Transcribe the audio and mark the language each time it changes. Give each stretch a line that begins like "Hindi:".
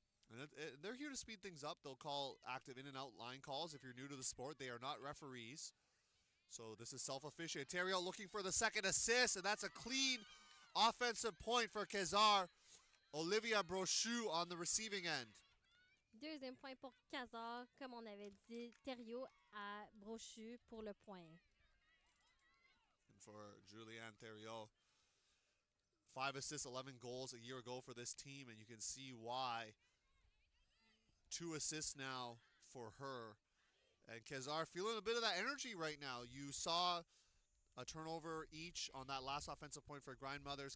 English: And they're here to speed things up. They'll call active in and out line calls. If you're new to the sport, they are not referees. So this is self-officiated. Thériault looking for the second assist, and that's a clean offensive point for Quasar. Olivia Brochu on the receiving end.
French: Deuxième point pour Quasar, comme on avait dit, Thériault à Brochu pour le point.
English: And for Julianne Thériault, 5 assists, 11 goals a year ago for this team, and you can see why. 2 assists now for her. And Quasar feeling a bit of that energy right now. You saw a turnover each on that last offensive point for Grindmothers.